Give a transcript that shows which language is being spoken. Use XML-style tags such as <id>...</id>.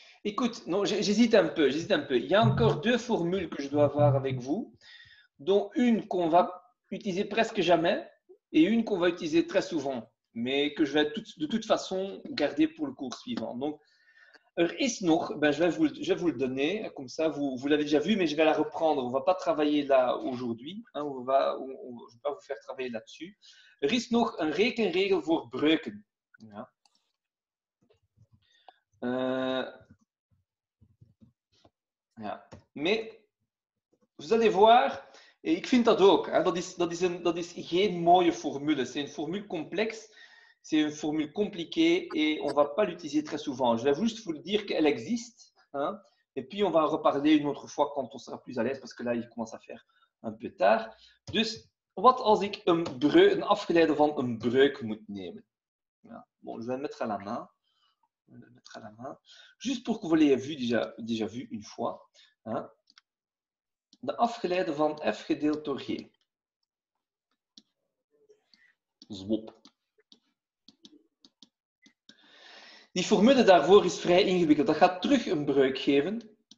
<fr>Écoute, non, j'hésite un peu. Il y a encore 2 formules que je dois avoir avec vous, dont une qu'on va utiliser presque jamais et une qu'on va utiliser très souvent, mais que je vais de toute façon garder pour le cours suivant. Donc,</fr> <nl>is nog,</nl> <fr>je vais vous le donner, comme ça vous l'avez déjà vu, mais je vais la reprendre. On ne va pas travailler là aujourd'hui, hein, je ne vais pas vous faire travailler là-dessus.</fr> <nl>Is nog een rekenregel voor breuken. Ja. Ja.</nl> <fr>Mais vous allez voir, et</fr> <nl>ik vind dat ook, hein, dat is geen mooie formule.</nl> <fr>C'est une formule complexe, c'est une formule compliquée et on ne va pas l'utiliser très souvent. Je vais juste vous le dire qu'elle existe, hein, et puis on va en reparler une autre fois quand on sera plus à l'aise, parce que là, il commence à faire un peu tard.</fr> <nl>Dus, wat als ik een afgeleide van een breuk moet nemen? Ja.</nl> <fr>Bon, je vais le mettre à la main. Juste pour que vous l'ayez déjà vu une fois. Hein.</fr> <nl>De afgeleide van f gedeeld door g. Zwop. Die formule daarvoor is vrij ingewikkeld. Dat gaat terug een breuk geven.</nl>